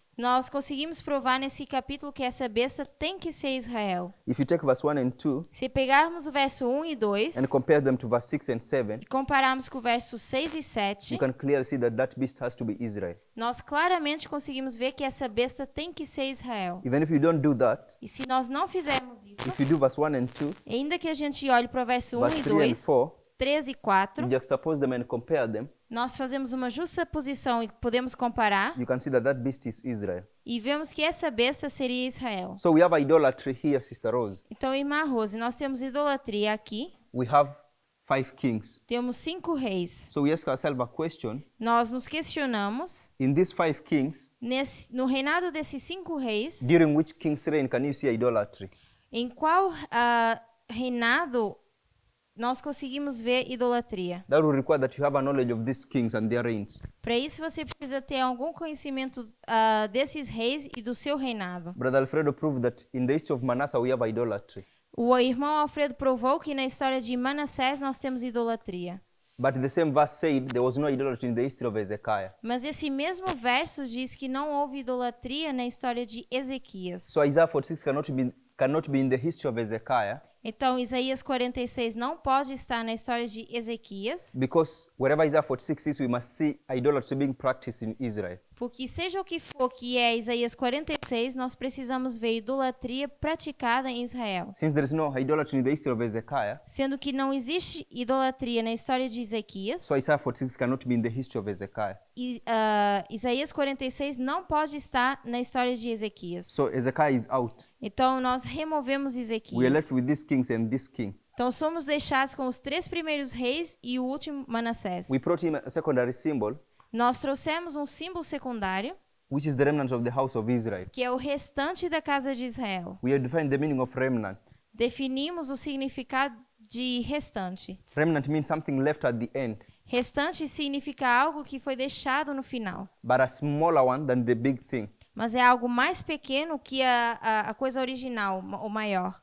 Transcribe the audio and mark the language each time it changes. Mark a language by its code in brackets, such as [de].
[pt] Nós conseguimos provar nesse capítulo que essa besta tem que ser Israel. [en] If you take verse 1 and 2 [pt] Se pegarmos o verso 1 e 2 [en] and compare them to verse 6 and 7, [pt] e compararmos com o verso 6 e 7, [en] you can clearly see that that beast has to be Israel. [pt] nós claramente conseguimos ver que essa besta tem que ser Israel. [en] Even if you don't do that, [pt] E se nós não fizermos isso, [en] if you do verse 1 and 2, [pt] ainda que a gente olhe para o verso 1 [en] verse [pt] e [en] 3 and 2, 4, [pt] 3 e 4, [en] you juxtapose them and compare them, [pt] nós fazemos uma justa posição e podemos comparar [en] you can see that that beast is Israel. [pt] e vemos que essa besta seria Israel. [en] So we have idolatry here, Sister Rose. [pt] Então, irmã Rose, nós temos idolatria aqui, [en] We have 5 kings. [pt] temos 5 reis. [en] So we ask ourselves a question. [pt] Nós nos questionamos, [en] In these 5 kings, [pt] no reinado desses 5 reis, [en] during which king's reign can you see idolatry? [pt] em qual reinado nós conseguimos ver idolatria? [en] That will require that you have a knowledge of these kings and their reigns. [pt] Para isso, você precisa ter algum conhecimento desses reis e do seu reinado. [en] Brother Alfredo proved that in the history of Manasseh we have idolatry. [pt] O irmão Alfredo provou que na história de Manassés nós temos idolatria. [en] But the same verse said there was no idolatry in the history of Hezekiah. [pt] Mas esse mesmo verso diz que não houve idolatria na história de Ezequias. [en] So Isaiah 46 cannot be in the history of Hezekiah, [pt] Então, Isaías 46 não pode estar na história de Ezequias, [en] because wherever Isaiah 46 is, we must see idolatry being practiced in Israel. [pt] porque seja o que for que é Isaías 46, nós precisamos ver idolatria praticada em Israel. [en] Since there is no idolatry in the history of Hezekiah, [pt] Sendo que não existe idolatria na história de Ezequias, [en] so Isaiah 46 cannot be in the history of Hezekiah. [pt] Isaías 46 não pode estar na história de Ezequias. [en] So Hezekiah is out. [pt] Então, nós removemos [en] We are [pt] Ezequias. [en] left with these kings and this king. [pt] Então, somos deixados com os 3 primeiros reis e o último Manassés. [en] We brought him a secondary symbol, [pt] Nós trouxemos um símbolo secundário, [en] which is the remnant of the house of Israel. [pt] que é o restante da casa de Israel. [en] We have defined the meaning of remnant. [pt] Definimos o significado de restante. [en] Remnant means something left at the end, [pt] Restante significa algo que foi deixado no final, [en] but a smaller one than the big thing. [pt] mas é algo mais pequeno que a coisa original, o maior.